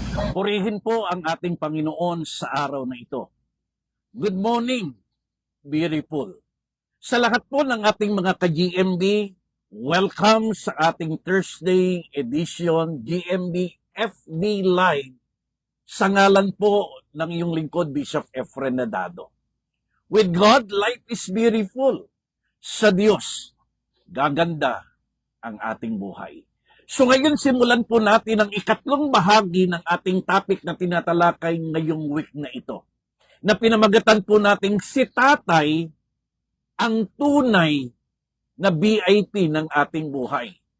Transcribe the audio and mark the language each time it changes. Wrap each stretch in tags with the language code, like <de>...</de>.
<tl>Purihin po ang ating Panginoon sa araw na ito.</tl> <en>Good morning, beautiful.</en> <tl>Sa lahat po ng ating mga ka-GMB, welcome sa ating</tl> <en>Thursday edition</en> <tl>GMB FB Live sa ngalan po ng iyong lingkod, Bishop Efren Nadado.</tl> <en>With God, life is beautiful.</en> <tl>Sa Diyos, gaganda ang ating buhay. So ngayon simulan po natin ang ikatlong bahagi ng ating topic na tinatalakay ngayong week na ito. Na pinamagatan po natin si Tatay ang tunay na VIP ng ating buhay.</tl>